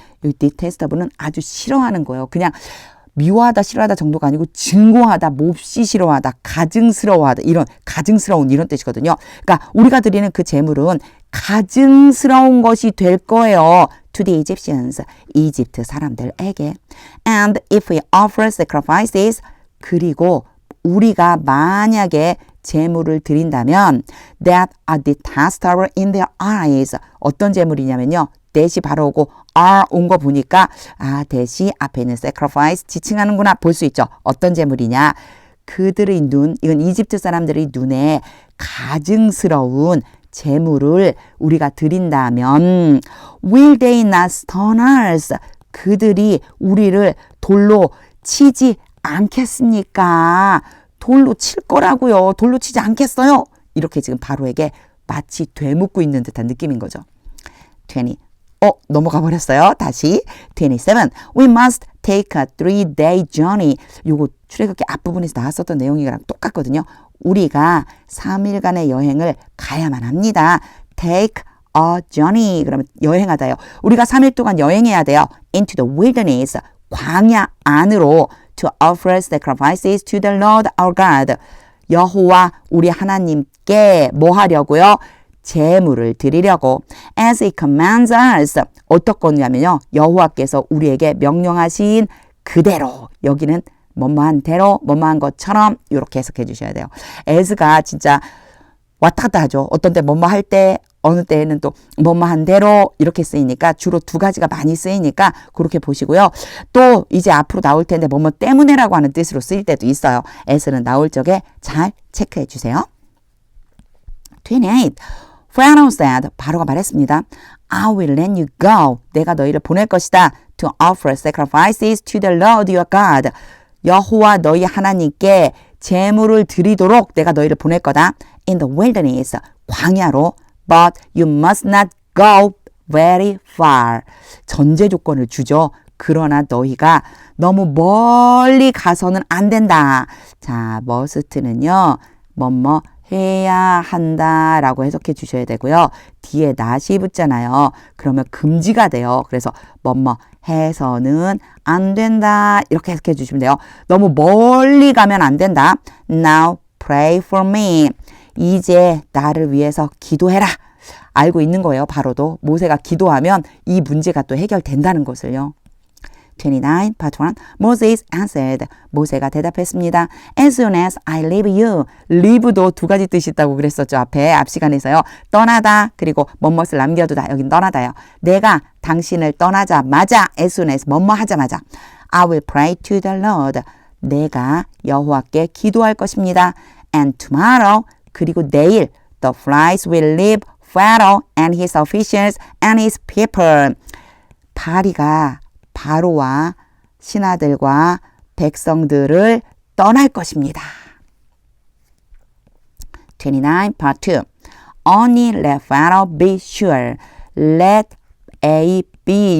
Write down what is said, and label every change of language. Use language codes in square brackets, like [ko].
[ko] 이 detestable은 아주 싫어하는 거예요. 그냥 미워하다 싫어하다 정도가 아니고 증오하다 몹시 싫어하다 가증스러워하다 이런 가증스러운 이런 뜻이거든요. 그러니까 우리가 드리는 그 제물은 가증스러운 것이 될 거예요. [en] To the Egyptians. [ko] 이집트 사람들에게. [en] And if we offer sacrifices [ko] 그리고 우리가 만약에 제물을 드린다면 [en] that are detestable in their eyes. [ko] 어떤 제물이냐면요. 대시 바로 오고 온 거 보니까 대시 앞에 있는 sacrifice 지칭하는구나 볼 수 있죠. 어떤 제물이냐. 그들의 눈, 이건 이집트 사람들의 눈에 가증스러운 제물을 우리가 드린다면 [en] will they not stone us? [ko] 그들이 우리를 돌로 치지 않겠습니까? 돌로 칠 거라고요. 돌로 치지 않겠어요? 이렇게 지금 바로에게 마치 되묻고 있는 듯한 느낌인 거죠. 20. 넘어가 버렸어요. 다시 27. [en] We must take a 3-day journey. [ko] 요거 출애굽기 앞부분에서 나왔었던 내용이랑 똑같거든요. 우리가 3일간의 여행을 가야만 합니다. [en] take a journey. [ko] 그러면 여행하다요. 우리가 3일 동안 여행해야 돼요. [en] into the wilderness. [ko] 광야 안으로 [en] to offer sacrifices to the Lord our God. [ko] 여호와 우리 하나님께 뭐 하려고요? 제물을 드리려고. [en] As he commands us. [ko] 어떻거냐면요. 여호와께서 우리에게 명령하신 그대로. 여기는 뭐뭐한 대로, 뭐뭐한 것처럼 이렇게 해석해 주셔야 돼요. as가 진짜 왔다 갔다 하죠. 어떤 때 뭐뭐 할 때, 어느 때에는 또 뭐뭐한 대로 이렇게 쓰이니까 주로 두 가지가 많이 쓰이니까 그렇게 보시고요. 또 이제 앞으로 나올 텐데 뭐뭐 때문에라고 하는 뜻으로 쓰일 때도 있어요. as는 나올 적에 잘 체크해 주세요. 28. [en] Pharaoh said, [ko] 바로가 말했습니다. [en] I will let you go. [ko] 내가 너희를 보낼 것이다. [en] To offer sacrifices to the Lord your God. [ko] 여호와 너희 하나님께 제물을 드리도록 내가 너희를 보낼 거다. [en] In the wilderness. [ko] 광야로. [en] But you must not go very far. [ko] 전제 조건을 주죠. 그러나 너희가 너무 멀리 가서는 안 된다. 자, must는요. 뭐뭐 해야 한다라고 해석해 주셔야 되고요. 뒤에 not이 붙잖아요. 그러면 금지가 돼요. 그래서 뭐뭐 해서는 안 된다. 이렇게 해석해 주시면 돼요. 너무 멀리 가면 안 된다. [en] Now pray for me. [ko] 이제 나를 위해서 기도해라. 알고 있는 거예요. 바로도. 모세가 기도하면 이 문제가 또 해결된다는 것을요. [en] 29, part 1. Moses answered. [ko] 모세가 대답했습니다. [en] As soon as I leave you. [ko] leave도 두 가지 뜻이 있다고 그랬었죠. 앞 시간에서요. 떠나다 그리고 뭐뭇을 남겨두다. 여긴 떠나다요. 내가 당신을 떠나자마자 [en] as soon as [ko] 뭐뭐 하자마자 [en] I will pray to the Lord. [ko] 내가 여호와께 기도할 것입니다. [en] And tomorrow [ko] 그리고 내일 [en] the flies will leave Pharaoh and his officials and his people. [ko] 파리가 바로와 신하들과 백성들을 떠날 것입니다. [en] 29, part 2. Only let Pharaoh be sure. Let A, B.